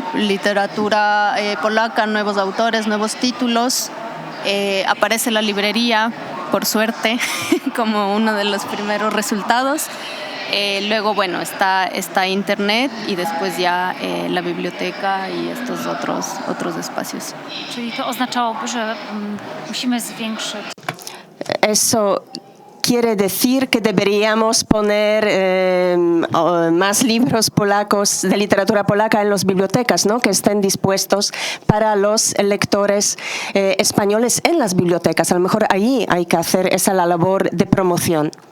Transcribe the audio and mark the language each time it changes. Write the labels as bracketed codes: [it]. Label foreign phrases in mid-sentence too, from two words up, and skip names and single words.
[es] Literatura polaca, nuevos autores, nuevos títulos, aparece la librería, por suerte, como uno de los primeros resultados. Luego, está Internet y después ya la biblioteca y estos otros espacios. [pl] Czyli to oznaczałoby, że musimy zwiększyć. [es] Eso quiere decir que deberíamos poner más libros polacos de literatura polaca en las bibliotecas, ¿no? Que estén dispuestos para los lectores españoles en las bibliotecas. A lo mejor allí hay que hacer la labor de promoción.